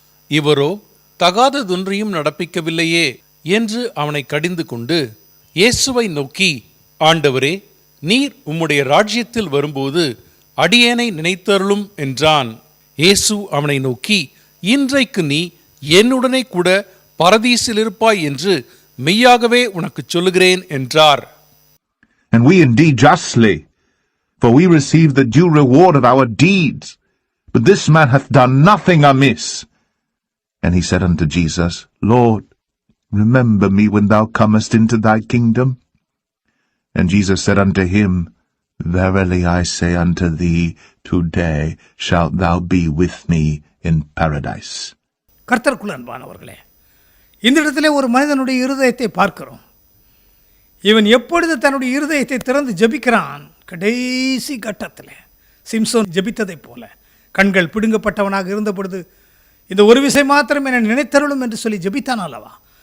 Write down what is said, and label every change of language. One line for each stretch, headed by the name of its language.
Tamil: இவரோ தகாததொன்றையும் நடப்பிக்கவில்லையே என்று அவனை கடிந்து கொண்டு இயேசுவை நோக்கி, ஆண்டவரே, நீர் உம்முடைய ராஜ்யத்தில் வரும்போது அடியேனை நினைத்தருளும் என்றான். இயேசு அவனை நோக்கி, இன்றைக்கு நீ என்னுடனே கூட பரதீசில் இருப்பாய் என்று மெய்யாகவே உனக்கு சொல்லுகிறேன் என்றார்.
English: And we indeed justly, for we receive the due reward of our deeds. But this man hath done nothing amiss. And he said unto Jesus, Lord, remember me when thou comest into thy kingdom. And Jesus said unto him, Verily I say unto thee, today shalt thou be with me in paradise.
Tamil: கர்த்தருக்குள் அன்பானவர்களே, இந்த இடத்திலே ஒரு மனிதனுடைய இருதயத்தை பார்க்கிறோம். இவன் எப்பொழுது தன்னுடைய இருதயத்தை திறந்து ஜெபிக்கிறான், கடைசி கட்டத்தில் சிம்சோன் ஜெபித்ததைப் போல கண்கள் பிடுங்கப்பட்டவனாக இருந்த பொழுது இந்த ஒரு விஷயம் மாத்திரம் என்னை நினைத்தருளும் என்று சொல்லி ஜெபித்தான் அல்லவா?